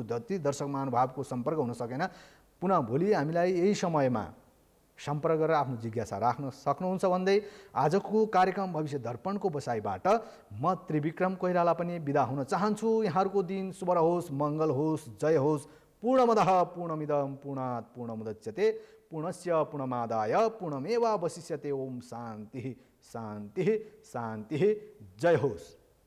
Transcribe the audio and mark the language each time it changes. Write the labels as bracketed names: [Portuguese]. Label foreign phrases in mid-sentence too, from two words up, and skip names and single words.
[Nepali] जति दर्शक महानुभावको सम्पर्क हुन सकेन, पुनः भोलि हामीलाई यही समयमा सम्पर्क गरेर आफ्नो जिज्ञासा राख्न सक्नुहुन्छ भन्दै आजको कार्यक्रम भविष्य दर्पणको बसाइबाट म त्रिविक्रम कोइराला पनि बिदा हुन चाहन्छु। यहाँहरूको दिन शुभ रहोस्, मङ्गल होस्, जय होस्। [Sanskrit] पूर्णमदः पूर्णमिदं पूर्णात् पूर्णमुदच्यते पूर्णस्य पूर्णमादाय पूर्णमेवावशिष्यते। ओम शान्तिः शान्तिः शान्तिः। [Nepali] जय होस्।